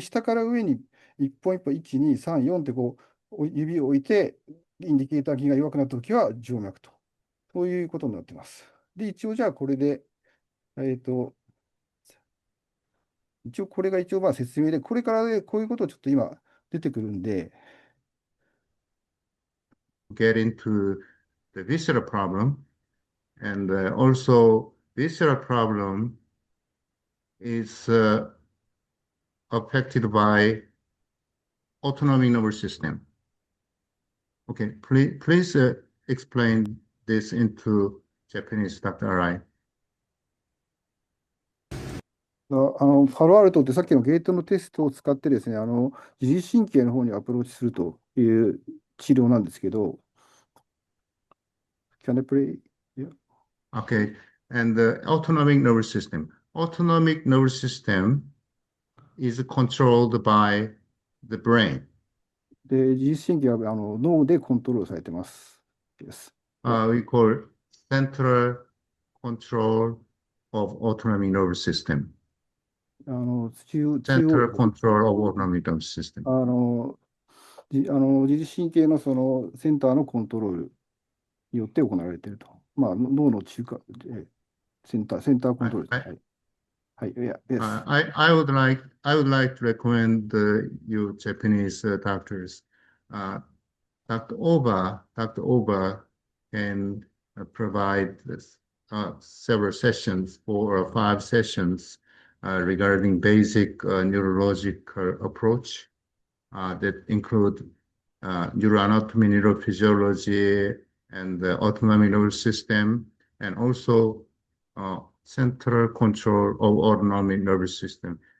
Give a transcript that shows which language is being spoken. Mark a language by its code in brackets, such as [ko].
[ja] で、下から上に一本一本、1、2、3、4って指を置いて、インディケーター筋が弱くなったときは静脈と。そういうことになってます。で、一応じゃあこれで、えっと、一応これが説明で、これからでこういうことをちょっと今出てくるんで、 [en] get into the visceral problem. And also, visceral problem is affected by autonomic nervous system. Okay, please explain this into Japanese, Dr. Arai. [ja] パロアルトってさっきのゲートのテストを使ってですね、自律神経の方にアプローチするという治療なんですけど、 [en] Can I play? Yeah. Okay. And the autonomic nervous system. Autonomic nervous system is controlled by the brain. [ja] で、自律神経は脳でコントロールされてます。 [en] Yes. Yeah. We call central control of autonomic nervous system. [ja] 中央 [en] Central control of autonomic nervous system. [ja] あの、自律神経のそのセンターのコントロールによって行われていると。まあ、脳の中間、センターコン [en] I, [ja] トロールですね。はい。はい。いや、yes. [en] I would like to recommend you Japanese doctors. Uh, Dr. Oba can provide several sessions, 4 or 5 sessions regarding basic neurological approach that include neuroanatomy, neurophysiology, and the autonomic nervous system, and also central control of autonomic nervous system.